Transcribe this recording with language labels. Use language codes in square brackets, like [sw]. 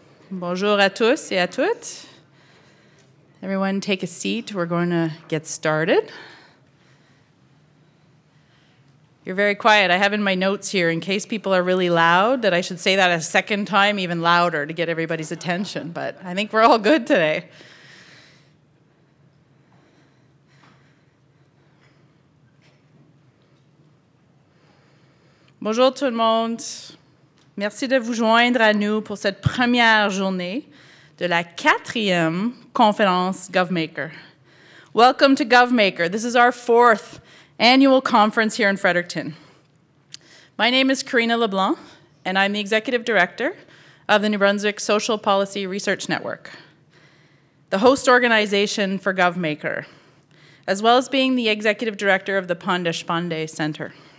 [fr] Bonjour à tous et à toutes. [en] Everyone take a seat. We're going to get started. You're very quiet. I have in my notes here, in case people are really loud, that I should say that a second time, even louder, to get everybody's attention. But I think we're all good today. [fr] Bonjour tout le monde. Merci de vous joindre à nous pour cette première journée de la 4e conférence Govmaker. [en] Welcome to Govmaker. This is our 4th annual conference here in Fredericton. My name is Karina LeBlanc, and I'm the Executive Director of the New Brunswick Social Policy Research Network, the host organization for Govmaker, as well as being the Executive Director of the Pondeshpande Center.